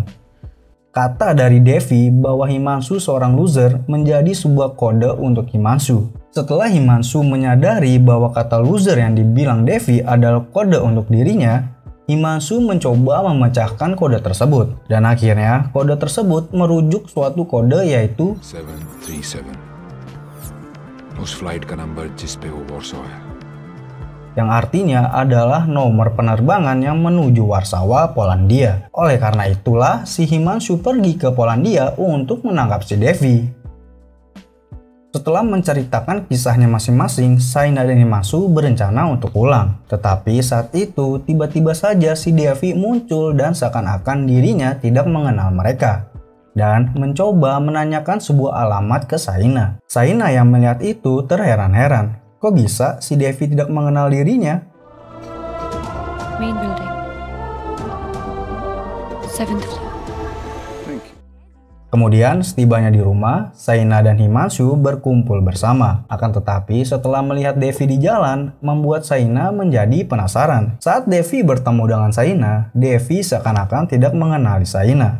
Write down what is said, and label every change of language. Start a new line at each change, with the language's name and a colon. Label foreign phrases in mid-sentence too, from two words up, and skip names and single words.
Indonesian: Kata dari Devi bahwa Himanshu seorang loser menjadi sebuah kode untuk Himanshu. Setelah Himanshu menyadari bahwa kata loser yang dibilang Devi adalah kode untuk dirinya, Himanshu mencoba memecahkan kode tersebut. Dan akhirnya kode tersebut merujuk suatu kode yaitu
Hindi: 737 उस फ्लाइट का नंबर जिस पे वो वॉर्सो है,
Indonesian: yang artinya adalah nomor penerbangan yang menuju Warsawa, Polandia. Oleh karena itulah si Himanshu pergi ke Polandia untuk menangkap si Devi. Setelah menceritakan kisahnya masing-masing, Shaina dan Himanshu berencana untuk pulang. Tetapi saat itu tiba-tiba saja si Devi muncul dan seakan-akan dirinya tidak mengenal mereka. Dan mencoba menanyakan sebuah alamat ke Shaina. Shaina yang melihat itu terheran-heran. Kok bisa si Devi tidak mengenal dirinya?
English: Main building. 7th floor.
Indonesian: Kemudian setibanya di rumah, Shaina dan Himanshu berkumpul bersama. Akan tetapi setelah melihat Devi di jalan, membuat Shaina menjadi penasaran. Saat Devi bertemu dengan Shaina, Devi seakan-akan tidak mengenali Shaina.